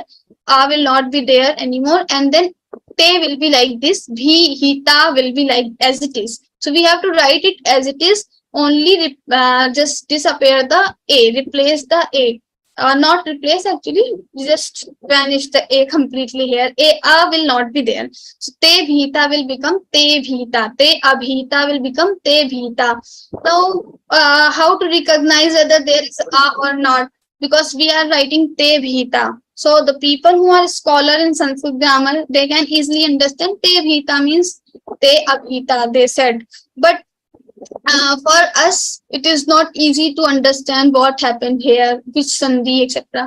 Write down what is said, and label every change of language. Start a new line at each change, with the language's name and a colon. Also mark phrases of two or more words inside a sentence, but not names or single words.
English: A will not be there anymore, and then te will be like this, bhihita will be like as it is. So we have to write it as it is, only just disappear the A, replace the A. Not replace, actually, just vanish the A completely here. A will not be there. So
Sanskrit: te bhita
English: will become
Sanskrit: te bhita. Te abhita
English: will become
Sanskrit: te bhita.
English: Now, how to recognize whether there is A or not? Because we are writing
Sanskrit: te bhita.
English: So the people who are scholar in Sanskrit grammar, they can easily understand
Sanskrit: te bhita
English: means
Sanskrit: te abhita,
English: they said. But for us, it is not easy to understand what happened here, which sandhi, etc.